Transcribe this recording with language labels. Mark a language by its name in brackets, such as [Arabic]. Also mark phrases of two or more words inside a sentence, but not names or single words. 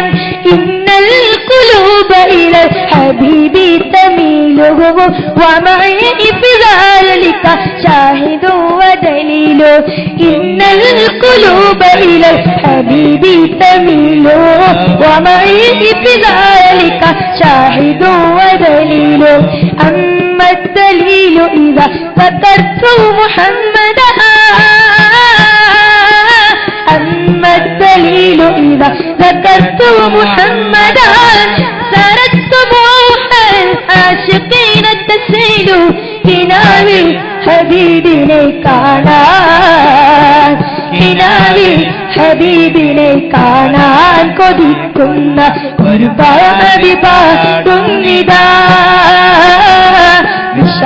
[Arabic] إن القلوب إلى الحبيب تميل ومعي في ذلك شاهد ودليل. إن القلوب إلى الحبيب تميل ومعي في ذلك شاهد ودليل. അമ്മാ الدليل إذا ذكرت محمدا. أما الدليل إذا ذكرت محمدا سرت طموح العاشقين تسيل. [Malayalam] കിനാവിൽ ഹബീബിനെ കാണാൻ, കിനാവിൽ ഹബീബിനെ കാണാൻ കൊതിക്കുന്ന ഒരു പാപി പാടുന്നിതാ.